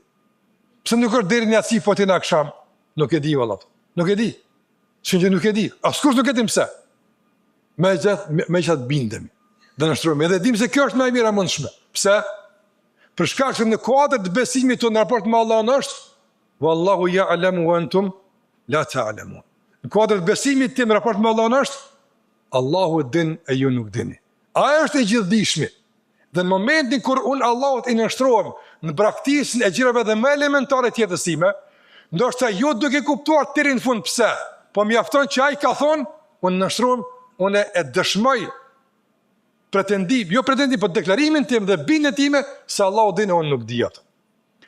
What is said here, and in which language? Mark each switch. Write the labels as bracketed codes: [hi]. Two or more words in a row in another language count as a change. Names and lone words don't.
[sq] Pse nuk është deri në atësi po ti në akşam? Nuk e di valla. Nuk e di. Që nuk e di. Askush nuk e di pse. Me çat bindemi. Dhe nështrojmë, edhe dim se kjo është më e mira mundshme. Pse? Për shkak se në kuadër të besimit tonë në raport me Allahun është, [ar] والله يعلم وأنتم لا تعلمون. [sq] Në kuadër të besimit tim në raport me Allahun është, Allahu e din e ju nuk dini. Ai është i gjithdijshmi. Dhe në momentin kur unë Allahut i nështrohem në braktisën e gjërave dhe më elementare të jetës time, ndoshta ju duke kuptuar deri në fund pse, po mjafton që ai ka thonë, unë nështrohem, unë e dëshmoj po deklarimin tim dhe bindjen time se Allahu dinë unë nuk di atë.